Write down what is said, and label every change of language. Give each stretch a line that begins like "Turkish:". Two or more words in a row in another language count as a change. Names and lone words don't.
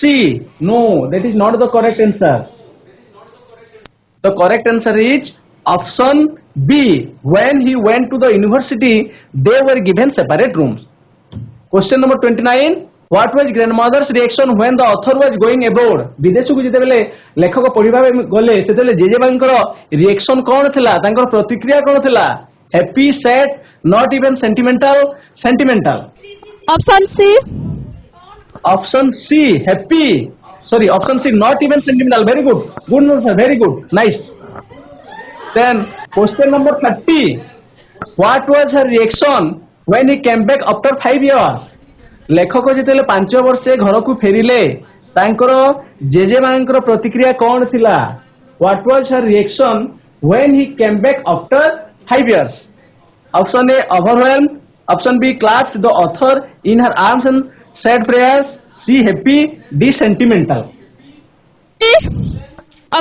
English: No, that is not the correct answer. The correct answer is option B. When he went to the university, they were given separate rooms. Question number 29. What was grandmother's reaction when the author was going abroad?
Odia: ବିଦେଶକୁ ଯେତେବେଳେ ଲେଖକ ପଢିବା ପାଇଁ ଗଲେ ସେତେବେଳେ ଜେଜେମାଙ୍କର ରିଏକ୍ସନ କ'ଣ ଥିଲା, ତାଙ୍କର ପ୍ରତିକ୍ରିୟା କ'ଣ ଥିଲା?
English: Happy, sad, not even sentimental, sentimental. Option C. Option C, happy. Sorry, option C, not even sentimental. Very good. Good, no, sir. Very good. Nice. Then question number 30. What was her reaction when he came back after 5 years?
Odia: ଲେଖକ ଯେତେବେଳେ 5 ବର୍ଷେ ଘରକୁ ଫେରିଲେ ତାଙ୍କର ଜେଜେମାଙ୍କର ପ୍ରତିକ୍ରିୟା କ'ଣ ଥିଲା?
English: What was her reaction when he came back after 5 years? Option A, overwhelmed. Option B, clasped the author in her arms and said prayers. C, happy. D, sentimental.